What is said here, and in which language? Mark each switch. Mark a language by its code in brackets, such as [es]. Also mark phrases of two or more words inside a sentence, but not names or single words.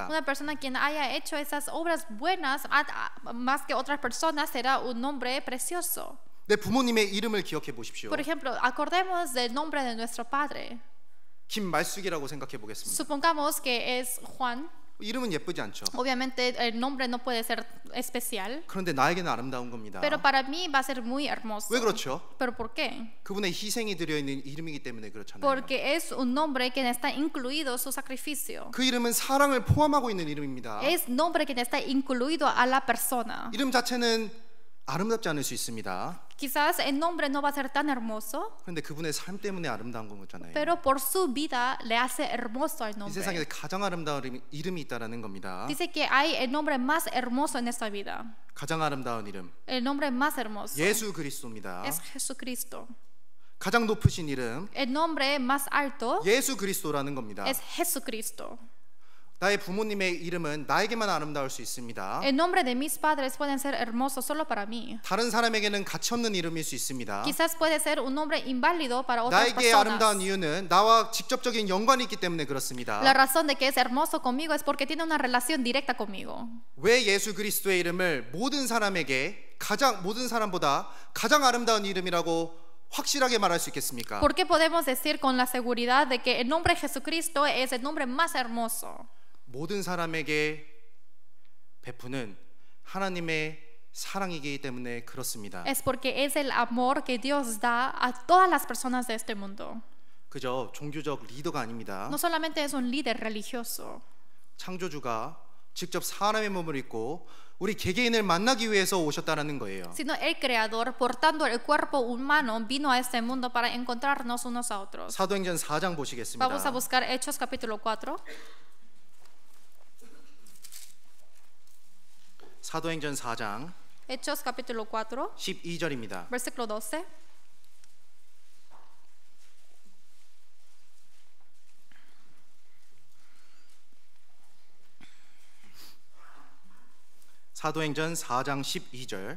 [es] Una persona quien haya hecho esas obras buenas más que otras personas será un nombre precioso. [ko] 내 부모님의 이름을 기억해 보십시오. [es] Por ejemplo, acordemos del nombre de nuestro padre. [ko] 김말숙이라고 생각해 보겠습니다. [es] Supongamos que es Juan. [ko] 이름은 예쁘지 않죠. [es] Obviamente el nombre no puede ser especial, [ko] 그런데 나에게는 아름다운 겁니다. [es] pero para mí va a ser muy hermoso. [ko] 왜 그렇죠? [es] ¿Pero por qué? [ko] 그분의 희생이 들어 있는 이름이기 때문에 그렇잖아요. [es] Porque es un nombre que está incluido su sacrificio. [ko] 그 이름은 사랑을 포함하고 있는 이름입니다. [es] Es nombre que está incluido a la persona. [ko] 이름 자체는 아름답지 않을 수 있습니다. [es] Quizás el nombre no va a ser tan hermoso, [ko] 그런데 그분의 삶 때문에 아름다운 거잖아요. [es] pero por su vida le hace hermoso el [ko] 이 세상에 [es] nombre. [ko] 가장 아름다운 이름이 있다라는 겁니다. [es] Dice que hay el nombre más hermoso en esta vida. [ko] 가장 아름다운 이름 [es] El nombre más hermoso [ko] 예수 그리스도입니다. [es] es Jesucristo. [ko] 가장 높으신 이름 [es] El nombre más alto [ko] 예수 그리스도라는 겁니다. [es] es Jesucristo. [ko] 나의 부모님의 이름은 나에게만 아름다울 수 있습니다. [es] El nombre de mis padres pueden ser hermosos solo para mí. [ko] 다른 사람에게는 가치 없는 이름일 수 있습니다. [es] Quizás puede ser un nombre inválido para otras [ko] 나에게 아름다운 [es] personas. [ko] 이유는 나와 직접적인 연관이 있기 때문에 그렇습니다. [es] La razón de que es hermoso conmigo es porque tiene una relación directa conmigo. [ko] 왜 예수 그리스도의 이름을 모든 사람보다 가장 아름다운 이름이라고 확실하게 말할 수 있겠습니까? [es] ¿Por qué podemos decir con la seguridad de que el nombre de Jesucristo es el nombre más hermoso? [ko] 모든 사람에게 베푸는 하나님의 사랑이기 때문에 그렇습니다. [es] Es porque es el amor que Dios da a todas las personas de este mundo. [ko] 그저 종교적 리더가 아닙니다. [es] No solamente es un líder religioso, [ko] 창조주가 직접 사람의 몸을 입고 우리 개개인을 만나기 위해서 오셨다는 거예요. [es] sino el Creador, portando el cuerpo humano, vino a este mundo para encontrarnos unos a otros. [ko] 사도행전 4장 보시겠습니다. [es] Vamos a buscar Hechos capítulo 4. [ko] 사도행전 4장 [es] Hechos capítulo 4, [ko] 12절입니다. [es] versículo 12. [ko] 사도행전 4장 12절.